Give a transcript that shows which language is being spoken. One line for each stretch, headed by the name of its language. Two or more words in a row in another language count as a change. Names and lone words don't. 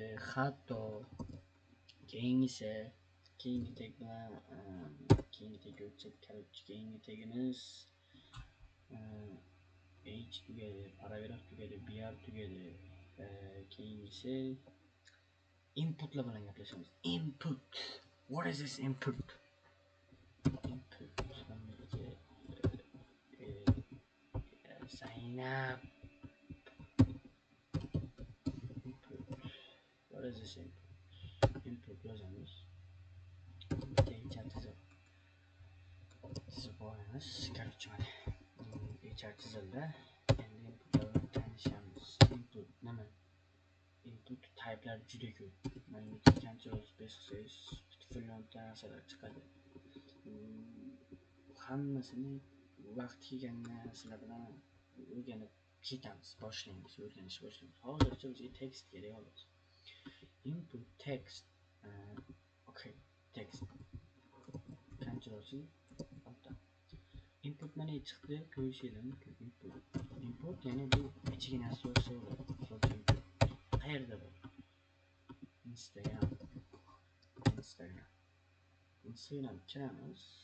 Uzbek: Hatto keyingi tag bilan keyingi tagga o'tsak, keyingi tagimiz H tugadi, paragraf tugadi, BR tugadi. Keyingisi inputlar bilan gaplashamiz.
English: Input. What is this input? Zaynab. What is this input?
Uzbek: Input yozamiz. Bitta chizib olamiz. Короче, mana chizildi. Endi inputlar bilan tanishamiz. Input nima? Input type'lar juda ko'p. Mana
English: Control space
Uzbek: qilsangiz millionta narsalar chiqadi. Hammasini vaqt kelganda sizlar bilan o'rganib ketamiz, boshlaymiz. Hozircha bizga text kerak xolos.
English: Input text. Okay, text. Control C.
Uzbek: Input mana chiqdi, ko'rishingiz mumkin. Input ya'ni bu ichiga narsa yozsa bo'ladi. Qayerda bu? Instagram kiramiz.